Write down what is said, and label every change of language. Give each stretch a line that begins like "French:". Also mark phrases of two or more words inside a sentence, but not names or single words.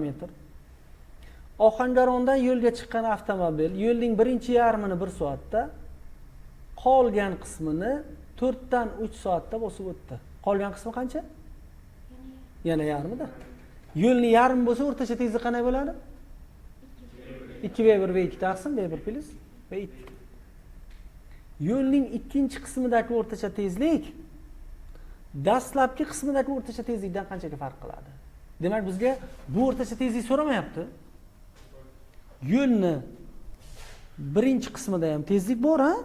Uzbek: Ohangarondan yo'lga chiqqan avtomobil yo'lning birinchi yarmini 1 soatda, qolgan qismini 4 dan 3 soatda bosib o'tdi. Qolgan qismi qancha? Yana yarmida. Yo'lning yarmi bo'lsa, o'rtacha tezlik qanday bo'ladi? 2v1 v2 taqsim v1 plus v2. Yo'lning ikkinchi qismidagi o'rtacha tezlik dastlabki qismidagi o'rtacha tezlikdan qanchaga farq qiladi? Demak, bizga bu o'rtacha tezlik so'ramayapti. Yo'lni birinchi qismida ham tezlik bor, ha?